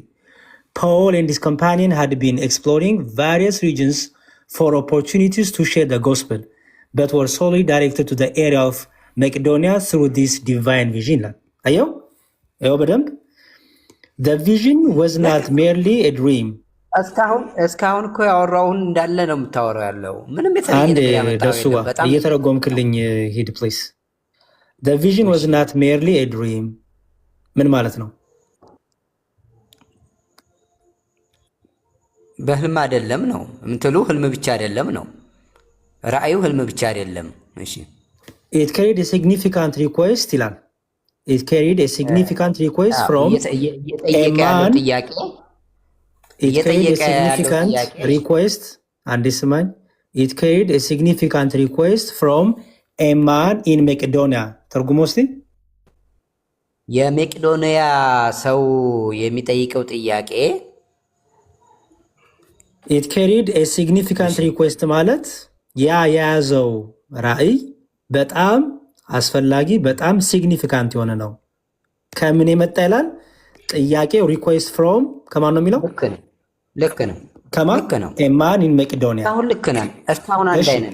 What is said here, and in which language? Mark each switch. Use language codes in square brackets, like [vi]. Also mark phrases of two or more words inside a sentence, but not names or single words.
[en] Paul and his companion had been exploring various regions for opportunities to share the gospel, but were solely directed to the area of Macedonia through this divine vision. The vision was not merely a dream. [am] እስካሁን እኮ ያወራውን እንዳለ ነው የምታወራው ያለው ምንም የተለየ ደሱዋ እየተረጎምክልኝ ሂድ ፕሊስ [en] the vision was not merely a dream [am] ምን ማለት ነው በህልም አይደለም ነው የምትሉ? ህልም ብቻ አይደለም ነው ራእዩ፣ ህልም ብቻ አይደለም። እሺ [en] it carried a significant request ይላል። it carried a significant request from a man it carried a significant request [am] አንዴ ስማኝ [en] it carried a significant request from a man in Macedonia [am] ትርጉም ውስጥ የመቄዶንያ ሰው የሚጠይቀው ጥያቄ [en] it carried a significant request [am] ማለት ያ የያዘው ራእይ በጣም አስፈላጊ በጣም ሲግኒፊካንት የሆነ ነው። ከምን የመጣ ይላል ጥያቄው? [en] request from [am] ከማን ነው የሚለው? ልክ ነው። ከማን ነው? [en] a man in Macedonia። [am] አሁን ልክ ነን። እስካሁን አንድ አይነት።